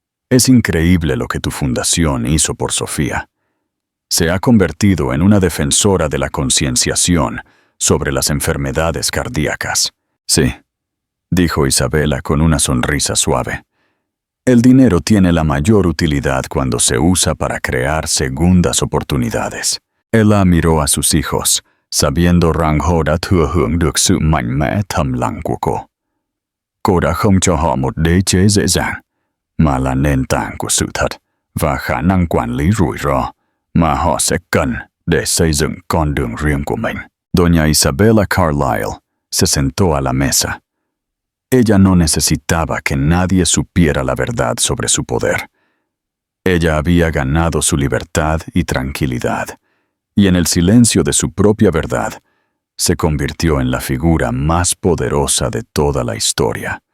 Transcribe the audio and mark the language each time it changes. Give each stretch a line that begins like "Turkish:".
Spanish: «Es increíble lo que tu fundación hizo por Sofía. Se ha convertido en una defensora de la concienciación sobre las enfermedades cardíacas». «Sí», dijo Isabela con una sonrisa suave. «El dinero tiene la mayor utilidad cuando se usa para crear segundas oportunidades». Ella miró a sus hijos, sabiendo
Vietnamese: rằng họ đã thừa hưởng được sự mạnh mẽ thầm lặng của cô. Cô đã không cho họ một đế chế dễ dàng, mà là nền tảng của sự thật và khả năng quản lý rủi ro mà họ sẽ cần để xây dựng con đường riêng của mình.
Spanish: Doña Isabela Carlyle se sentó a la mesa. Ella no necesitaba que nadie supiera la verdad sobre su poder. Ella había ganado su libertad y tranquilidad, y en el silencio de su propia verdad, se convirtió en la figura más poderosa de toda la historia.